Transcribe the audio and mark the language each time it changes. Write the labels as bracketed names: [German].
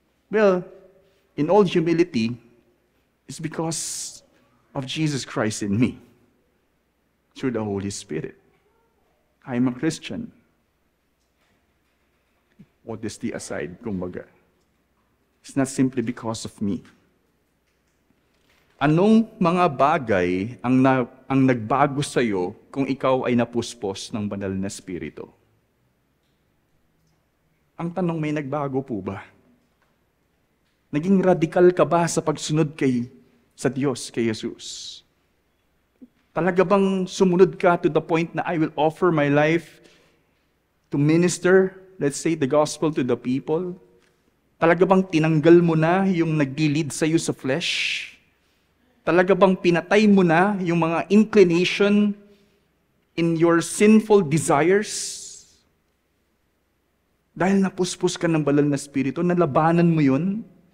[English] Well, in all humility, it's because of Jesus Christ in me, through the Holy Spirit. I'm a Christian. Modesty aside, kumbaga. It's not simply because of me. [Filipino] Anong mga bagay ang nagbago sa iyo kung ikaw ay napuspos ng banal na Espiritu? Ang tanong, may nagbago po ba? Naging radikal ka ba sa pagsunod sa Diyos, kay Jesus? Talaga bang sumunod ka [English] to the point na I will offer my life to minister, let's say, the gospel to the people? [Filipino] Talaga bang tinanggal mo na yung nag-lead sa iyo sa flesh? Talaga bang pinatay mo na yung mga inclination [English] in your sinful desires? [Filipino] Dahil napuspos ka ng banal na Espiritu, nalabanan mo yun?